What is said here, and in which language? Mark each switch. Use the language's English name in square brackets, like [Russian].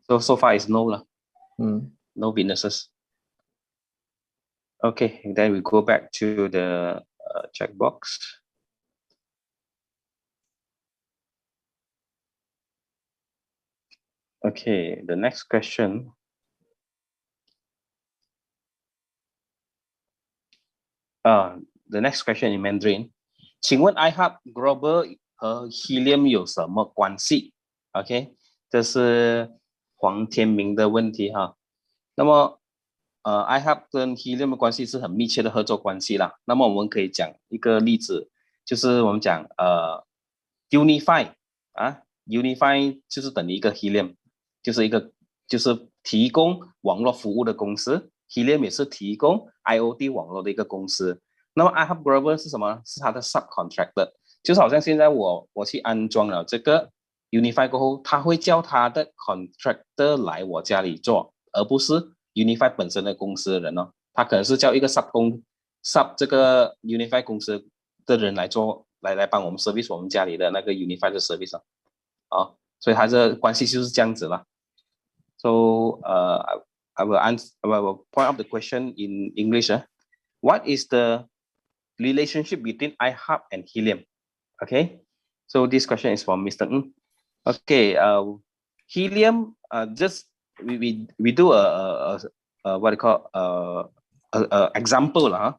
[English] So far it's no no witnesses. Okay, then we go back to the checkbox. Okay, the next question. The next question in Mandarin. [Chinese] 请问 ihub Global 和 Helium 有什么关系 ？OK， 这是黄天明的问题哈。那么ihub 跟 Helium 的关系是很密切的合作关系啦。那么我们可以讲一个例子，就是我们讲Unify Unify 就是等于一个 Helium， 就是提供网络服务的公司。 Helium 也是提供 IoT 网络的一个公司。那么 ihub Global 是什么？是它的 subcontractor， 就是好像现在我去安装了这个 Unify 过后，他会叫他的 contractor 来我家里做，而不是 Unify 本身的公司的人哦。他可能是叫一个 sub 这个 Unify 公司的人来做，来帮我们 service 我们家里的那个 Unify 的 service 所以它这关系就是这样子了。 [English] So I will answer. I will point out the question in English. What is the relationship between ihub and helium? Okay. So this question is from Mr. Ng. Okay. Helium. Just we do a what you call a example.